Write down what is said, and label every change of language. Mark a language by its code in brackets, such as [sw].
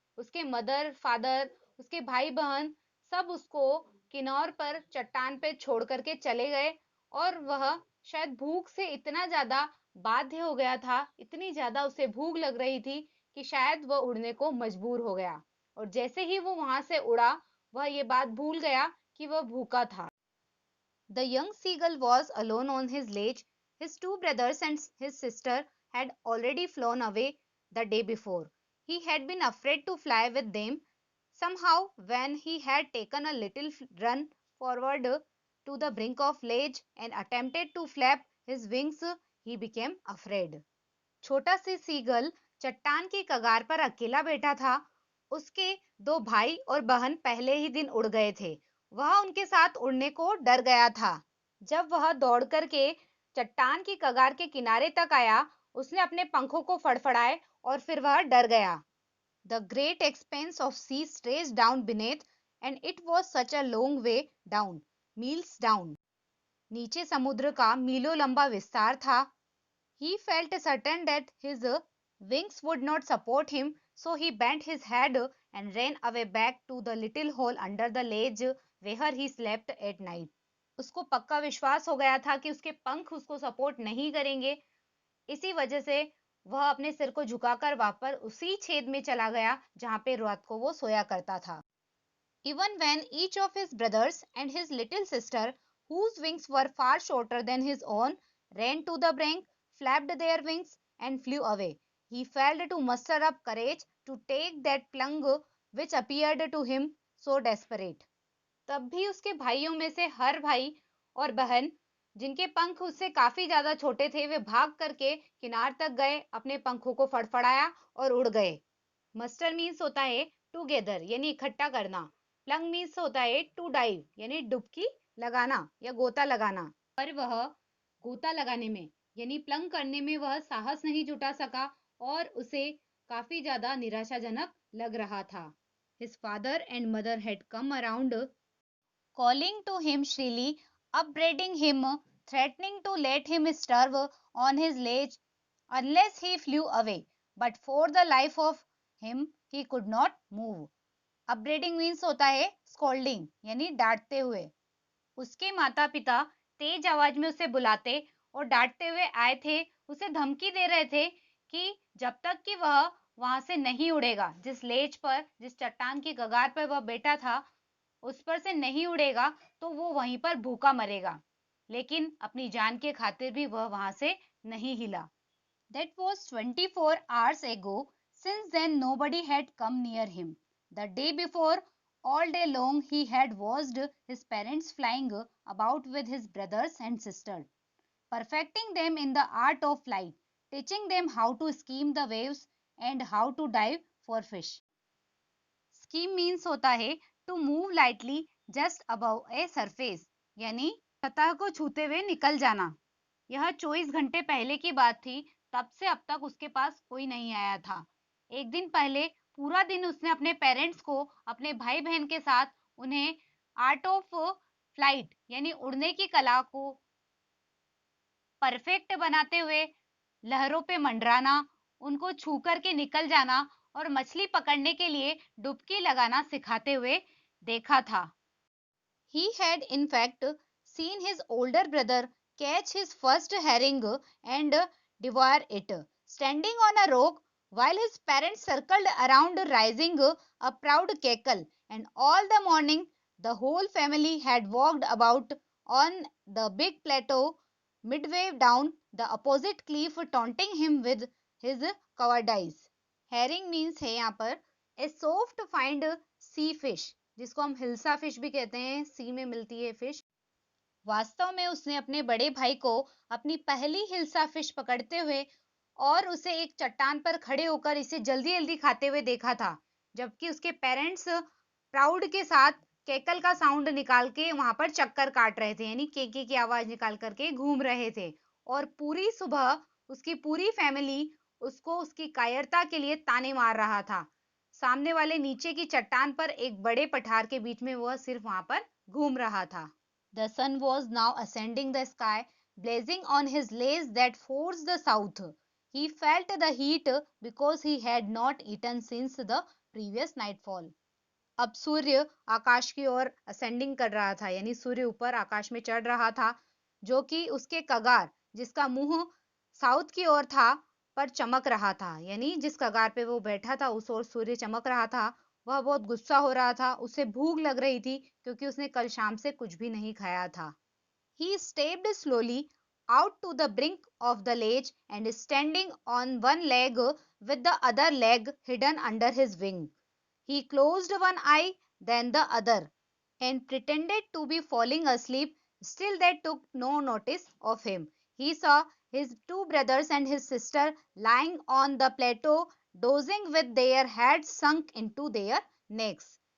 [hi] उसके mother father, उसके भाई बहन सब उसको किनार पर चट्टान पे छोड़ करके चले गए। और वह शायद भूख से इतना ज्यादा बाध्य हो गया था, इतनी ज्यादा उसे भूख लग रही थी कि शायद वह उड़ने को मजबूर हो गया। और जैसे ही वो वहां से उड़ा, वह ये बात भूल गया कि वह भूखा था। [en] The young seagull was alone on his ledge. His two brothers and his sister had already flown away the day before. He had been afraid to fly with them. Somehow, when he had taken a little run forward to the brink of ledge and attempted to flap his wings, he became afraid. [hi] छोटा सी seagull चट्टान की कगार पर अकेला बैठा था। उसके दो भाई और बहन पहले ही दिन उड़ गए थे। वह उनके साथ उड़ने को डर गया था। जब वह दौड़ करके चट्टान की कगार के किनारे तक आया, उसने अपने पंखों को फड़फड़ाए और फिर वह डर गया। [en] The great expanse of sea stretched down beneath, and it was such a long way down, miles down. [hi] नीचे समुद्र का मीलों लंबा विस्तार था। [en] He felt certain that his wings would not support him, so he bent his head and ran away back to the little hole under the ledge where he slept at night. [hi] उसको पक्का विश्वास हो गया था कि उसके पंख उसको सपोर्ट नहीं करेंगे। इसी वजह से वह अपने सिर को झुकाकर वापस उसी छेद में चला गया जहां पे रात को वो सोया करता था। [en] Even when each of his brothers and his little sister, whose wings were far shorter than his own, ran to the brink, flapped their wings, and flew away, he failed to muster up courage to take that plunge which appeared to him so desperate. [hi] तब भी उसके भाइयों में से हर भाई और बहन, जिनके पंख उससे काफी ज्यादा छोटे थे, वे भाग करके किनार तक गए, अपने पंखों को फड़फड़ाया और उड़ गए। [en] muster means [hi] होता है [en] together [hi] यानी इकट्ठा करना। [en] plunge means [hi] होता है [en] to dive [hi] यानी डुबकी लगाना या गोता लगाना। पर वह गोता लगाने में यानी प्लंग करने में वह साहस नहीं जुटा सका और उसे काफी ज्यादा निराशाजनक लग रहा था। [en] His father and mother had come around, calling to him shrilly, upbraiding him, threatening to let him starve on his ledge unless he flew away. But for the life of him, he could not move. Upbraiding means [hi] होता है [en] scolding [hi] यानी डांटते हुए। उसके माता पिता तेज आवाज में उसे बुलाते और डांटते हुए आए थे, उसे धमकी दे रहे थे कि जब तक कि वह वहां से नहीं उड़ेगा, जिस लेज पर, जिस चट्टान की कगार पर वह बैठा था, उस पर से नहीं उड़ेगा तो वो वहीं पर भूखा मरेगा। लेकिन अपनी जान के खातिर भी वह वहां से नहीं हिला। [en] That was 24 hours ago. Since then nobody had come near him. The day before, all day long he had watched his parents flying about with his brothers and sisters, perfecting them in the art of flight, teaching them how to skim the waves and how to dive for fish. Skim means [hi] होता है [en] to move lightly just above a surface, [hi] यानी सतह को छूते हुए निकल जाना। यह 24 घंटे पहले की बात थी, तब से अब तक उसके पास कोई नहीं आया था। एक दिन पहले पूरा दिन उसने अपने पेरेंट्स को, अपने भाई बहन के साथ, उन्हें [en] art of flight [hi] यानी उड़ने की कला को परफेक्ट बनाते हुए लहरों पे मंडराना, उनको छू करके निकल जाना और मछली पकड़ने के लिए डुबकी लगाना सिखाते हुए देखा था। [en] He had in fact seen his older brother catch his first herring and devour it, standing on a rock while his parents circled around raising a proud cackle, and all the morning the whole family had walked about on the big plateau midway down the opposite cliff, taunting him with his cowardice. Herring means [hi] है यहाँ पर [en] a soft find sea fish, [hi] जिसको हम hilsa fish भी कहते हैं, सी में मिलती है फिश। वास्तव में उसने अपने बड़े भाई को अपनी पहली हिल्सा फिश पकड़ते हुए और उसे एक चट्टान पर खड़े होकर इसे जल्दी जल्दी खाते हुए देखा था, जबकि उसके पेरेंट्स प्राउड के साथ केकल का साउंड निकाल के वहां पर चक्कर काट रहे थे, यानी केके की आवाज निकाल करके घूम रहे थे। और पूरी सुबह उसकी पूरी फैमिली उसको उसकी कायरता के लिए ताने मार रहा था। सामने वाले नीचे की चट्टान पर एक बड़े पठार के बीच में वह सिर्फ वहां पर घूम रहा था। [en] The sun was now ascending the sky, blazing on his lace that forced the south. He felt the heat because he had not eaten since the previous nightfall. [hi] अब सूर्य आकाश की ओर असेंडिंग कर रहा था, यानी सूर्य ऊपर आकाश में चढ़ रहा था, जो कि उसके कगार, जिसका मुंह साउथ की ओर था, पर चमक रहा था, यानी जिस कगार पे वो बैठा था उस ओर सूर्य चमक रहा था। वह बहुत गुस्सा हो रहा था, उसे भूख लग रही थी क्योंकि उसने कल शाम से कुछ भी नहीं खाया था। [en] He stepped slowly out to the brink of the ledge and standing on one leg with the other leg hidden under his wing. He closed one eye, then the other, and pretended to be falling asleep. Still, they took no notice of him. He saw his two brothers and his sister lying on the plateau, dozing with their heads sunk into their necks.